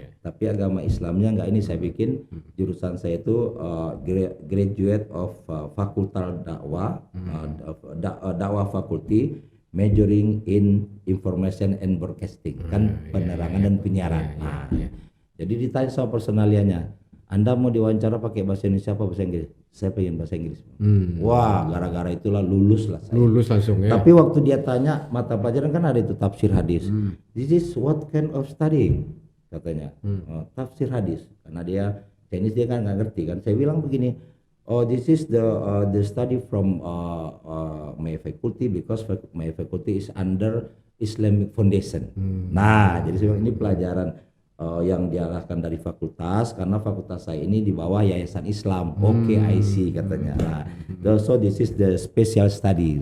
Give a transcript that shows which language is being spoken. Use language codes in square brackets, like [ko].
[id] Tapi agama Islamnya enggak, ini saya bikin jurusan saya itu [en] graduate of Fakultas Dakwah, Dakwah Fakulti, majoring in Information and Broadcasting, [id] kan penerangan dan penyiaran. Jadi ditanya sama personalianya, "Anda mau diwawancara pakai bahasa Indonesia apa bahasa Inggris?" "Saya pengen bahasa Inggris." Wah, gara-gara itulah lulus lah saya. Lulus langsung ya. Tapi waktu dia tanya mata pelajaran kan ada itu tafsir hadis. [en] "This is what kind of studying?" [id] katanya. [en] Tafsir hadis. [id] Karena dia Chinese, dia kan nggak ngerti kan. Saya bilang begini, [en] "Oh, this is the study from my faculty because my faculty is under Islamic Foundation." [id] Nah, jadi saya bilang ini pelajaran yang diarahkan dari fakultas, karena fakultas saya ini di bawah Yayasan Islam. [en] Oke, I see [id] katanya. [en] Nah, so this is the special study.